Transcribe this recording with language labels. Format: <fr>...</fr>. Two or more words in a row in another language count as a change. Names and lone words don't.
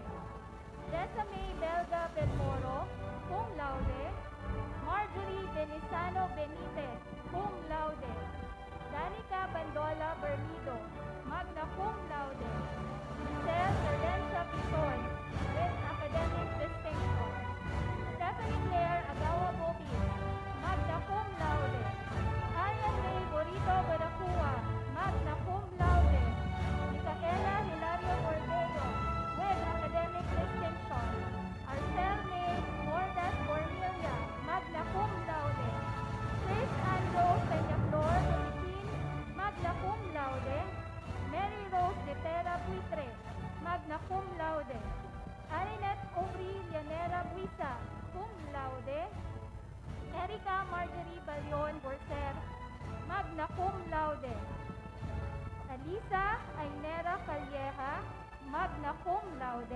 <en>Desame Belga Belmoro,</en> <la>cum laude.</la> <en>Marjorie Benisano Benitez,</en> <la>cum laude.</la> <en>Danica Bandola Bernido,</en> <la>magna cum laude.</la> <en>Michelle Erlencia Pison, with academic distinction. Stephanie Claire Agawa Bobis,</en> <la>magna cum laude.</la> <en>Arian May Borito Baracua,</en> <la>magna cum laude.</la> <en>Micaela Hilario Bordeo, with academic distinction. Arcel May Mordas Bormilia,</en> <la>magna cum laude.</la> <en>Chris Andro Peñaflor Bonitin,</en> <la>magna cum laude.</la> <en>Mary Rose de Tera Buitre,</en> <la>magna cum laude.</la> <en>Arinette Aubrey Llanera Buisa,</en> <la>cum laude.</la> <en>Erica Marjorie Balion Borser,</en> <la>magna cum laude.</la> <en>Alisa Ainera Calleja,</en> <la>magna cum laude.</la>